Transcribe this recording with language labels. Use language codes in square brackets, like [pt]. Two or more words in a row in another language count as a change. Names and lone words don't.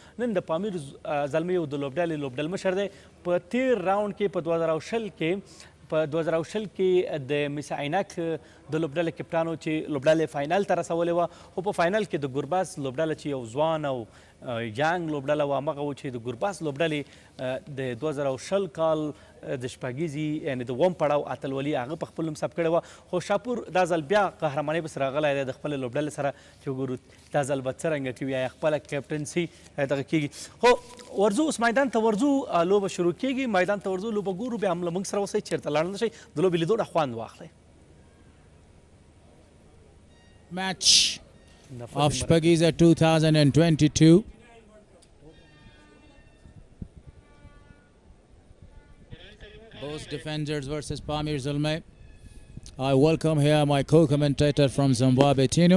[ps] نن د پامیر زلمی د لوبډل مشر دی. په تیر راوند کې په 2020 کې د میساینک د لوبډلې کپټان و چې لوبډلې فاینل ته رسولې وه، خو په فاینل کې د ګرباس لوبډله چې یو ځوان او ینګ لوبډله وه همغه و چې د ګرباس لوبډلې د 2020 کال د شپږیزې یعنې د 2م پړاو اتلولي هغه په خپل نوم ثبت کړې وه. خو شاپور دا ځل بیا قهرمانۍ پسې راغلی دی د خپلې لوبډلې سره چې وګورو دا ځل به څرنګه کوي یا خپله کپټنسي دغه کېږي. خو ورځو اوس میدان ته ورځو، لوبه شروع کېږي، میدان ته ورځو، لوبه ګورو، بیا هم له موږ سره اوسئ چېرته لاړ نه شئ، د لوبې لیدو نه خوند واخلئ. [en] Match of Shpageeza 2022. Both defenders versus Pamir Zulme. I welcome here my co-commentator from Zimbabwe, Tino.